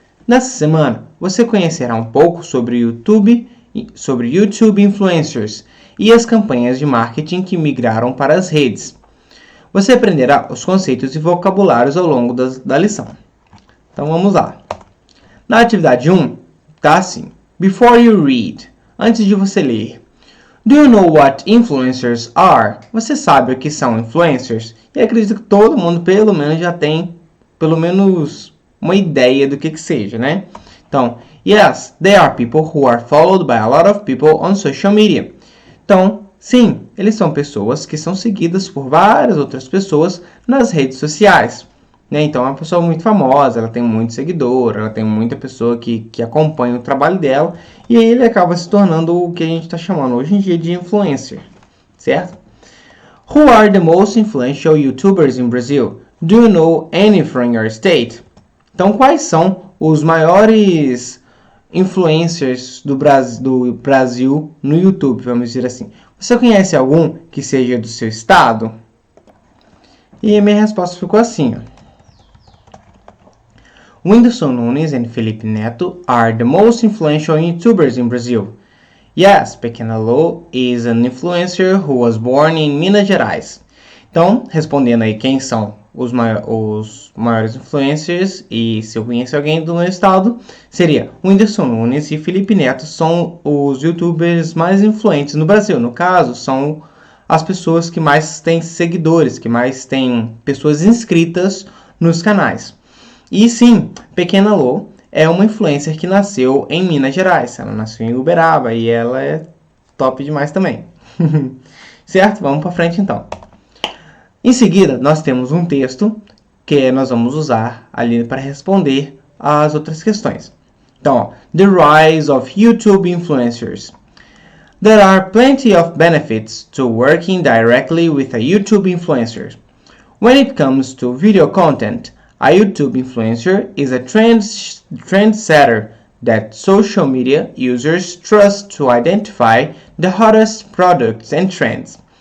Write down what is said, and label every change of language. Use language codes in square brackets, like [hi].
[pt] Nessa semana, você conhecerá um pouco sobre YouTube Influencers e as campanhas de marketing que migraram para as redes. Você aprenderá os conceitos e vocabulários ao longo da lição. Então, vamos lá. Na atividade 1, tá assim. [en] Before you read, [pt] antes de você ler. [en] Do you know what influencers are? [pt] Você sabe o que são influencers? E acredito que todo mundo pelo menos já tem pelo menos uma ideia do que seja, né? [en] Então, yes, they are people who are followed by a lot of people on social media. [pt] Então, sim, eles são pessoas que são seguidas por várias outras pessoas nas redes sociais. Então, é uma pessoa muito famosa, ela tem muito seguidor, ela tem muita pessoa que acompanha o trabalho dela, e aí ele acaba se tornando o que a gente está chamando hoje em dia de influencer, certo? [en] Who are the most influential YouTubers in Brazil? Do you know any from your state? [pt] Então, quais são os maiores influencers do Brasil no YouTube, vamos dizer assim? Você conhece algum que seja do seu estado? E a minha resposta ficou assim, ó. [en] Whindersson Nunes and Felipe Neto are the most influential YouTubers in Brazil. Yes, Pequena Lô is an influencer who was born in Minas Gerais. [pt] Então, respondendo aí quem são os maiores influencers e se eu conheço alguém do meu estado, seria Whindersson Nunes e Felipe Neto são os YouTubers mais influentes no Brasil. No caso, são as pessoas que mais têm seguidores, que mais têm pessoas inscritas nos canais. E sim, Pequena Lô é uma influencer que nasceu em Minas Gerais. Ela nasceu em Uberaba e ela é top demais também. Certo? Vamos para frente então. Em seguida, nós temos um texto que nós vamos usar ali para responder às outras questões. [en] Então, ó, The Rise of YouTube Influencers. There are plenty of benefits to working directly with a YouTube influencer. When it comes to video content, a YouTube influencer is a trendsetter that social media users trust to identify the hottest products and trends.